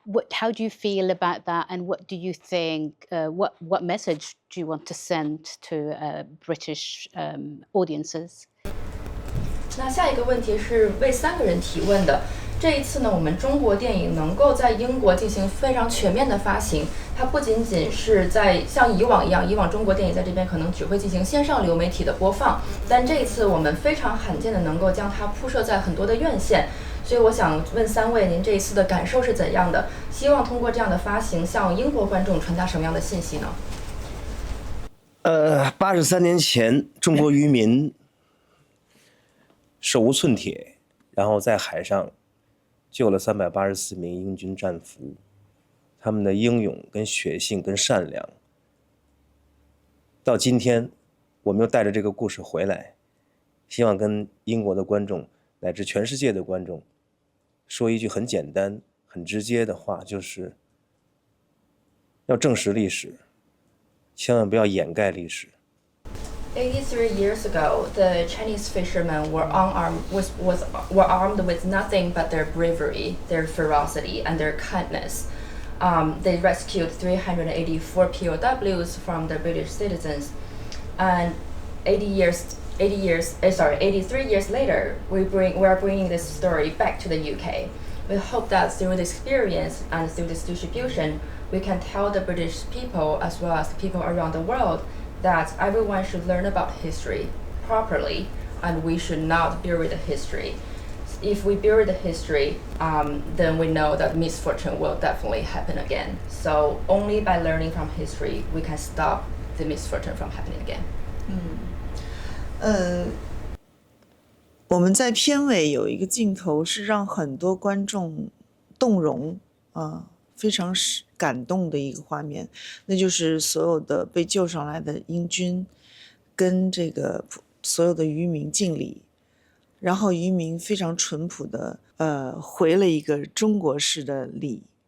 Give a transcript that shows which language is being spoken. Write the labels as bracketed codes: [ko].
[en] How do you feel about that, and what do you think? What message do you want to send to British audiences? [zh] 那下一个问题是为3个人提问的。这一次呢，我们中国电影能够在英国进行非常全面的发行，它不仅仅是在像以往一样，以往中国电影在这边可能只会进行线上流媒体的播放，但这一次我们非常罕见的能够将它铺设在很多的院线。所以我想问3位，您这一次的感受是怎样的？希望通过这样的发行，向英国观众传达什么样的信息呢？83年前，中国渔民手无寸铁，然后在海上救了384名英军战俘，他们的英勇跟血性跟善良，到今天我们又带着这个故事回来，希望跟英国的观众乃至全世界的观众说一句很简单很直接的话，就是要正视历史，千万不要掩盖历史。 [en] 83 years ago, the Chinese fishermen were armed with nothing but their bravery, their ferocity, and their kindness. They rescued 384 POWs from the British citizens, and 83 years later, we are bringing this story back to the UK. We hope that through this experience and through this distribution, we can tell the British people as well as the people around the world that everyone should learn about history properly, and we should not bury the history. If we bury the history, then we know that misfortune will definitely happen again. So only by learning from history, we can stop the misfortune from happening again. [zh] 我们在片尾有一个镜头是让很多观众动容非常感动的一个画面，那就是所有的被救上来的英军跟这个所有的渔民敬礼，然后渔民非常淳朴的回了一个中国式的礼。